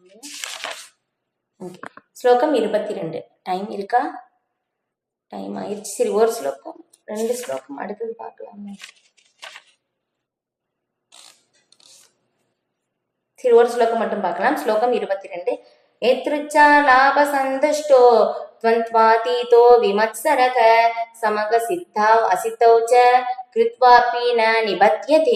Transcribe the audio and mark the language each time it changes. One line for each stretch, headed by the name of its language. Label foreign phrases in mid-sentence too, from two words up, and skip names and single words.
Tamil: ஓகே. ஸ்லோகம் 22. டைம் இருக்கா? டைம் ஆயிடுச்சு. சரி ஒரு ஸ்லோகம் 2 ஸ்லோகம் அடுத்தது பார்க்கலாமே. சரி ஒரு ஸ்லோகம் மட்டும் பார்க்கலாம்.
Sanskrit: ஸ்லோகம் 22. यदृच्छा लाभ सन्तुष्टो त्वन्त्वातीतो विमत्सरः समग सिद्धौ असितौ च कृत्वापि न निबध्यते.